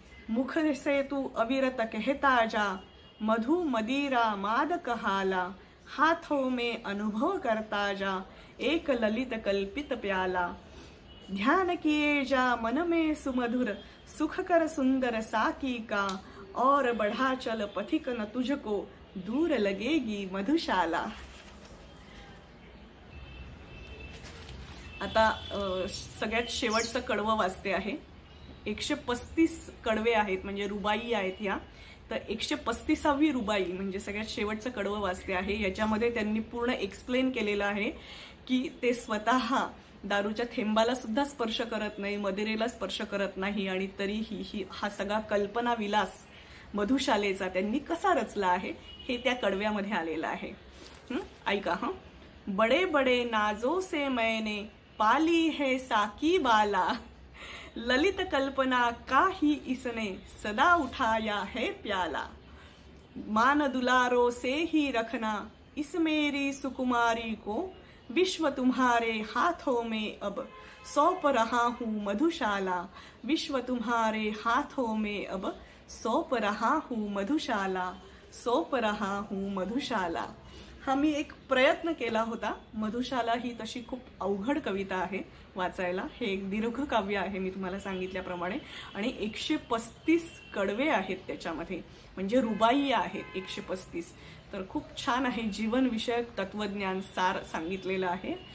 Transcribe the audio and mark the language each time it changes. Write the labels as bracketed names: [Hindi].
[Hindi] मुख से तू अविरत कहता जा, मधु मदिरा माद कहाला, हाथों में अनुभव करता जा एक ललित कल्पित प्याला। ध्यान किए जा मन में सुमधुर, सुख कर सुंदर साकी का, और बढ़ा चल पथिक न तुझको, दूर लगेगी मधुशाला। [Marathi] आता सगळ्यात शेवटचं कडवं वाचते आहे। 135 कडवे आहेत, म्हणजे रुबाई आहेत ह्या। तर 135वी रुबाई म्हणजे सगळ्यात शेवटचं कडवं वाचते आहे। याच्यामध्ये त्यांनी पूर्ण एक्सप्लेन केलेलं आहे की ते स्वतः दारूच्या थेंबाला सुद्धा स्पर्श करत नाही, मदिरेला स्पर्श करत नाही, आणि तरीही हा सगळा कल्पना विलास मधुशालेचा त्यांनी कसा रचला आहे हे त्या कडव्यामध्ये आलेलं आहे। ऐका हा। [Hindi] बडे बडे नाजो से मैंने पाली है साकी बाला, ललित कल्पना का ही इसने सदा उठाया है प्याला, मान दुलारों से ही रखना इस मेरी सुकुमारी को, विश्व तुम्हारे हाथों में अब सौंप रहा हूँ मधुशाला, विश्व तुम्हारे हाथों में अब सौंप रहा हूँ मधुशाला, सौंप रहा हूँ मधुशाला। [Marathi] हा मी एक प्रयत्न केला होता। मधुशाला ही तशी खूप अवघड कविता आहे वाचायला। हे एक दीर्घ काव्य आहे मी तुम्हाला सांगितल्याप्रमाणे, आणि 135 कडवे आहेत त्याच्यामध्ये, म्हणजे रुबाई आहेत 135। तर खूप छान आहे, जीवन विषयक तत्वज्ञान सार सांगितलेलं आहे।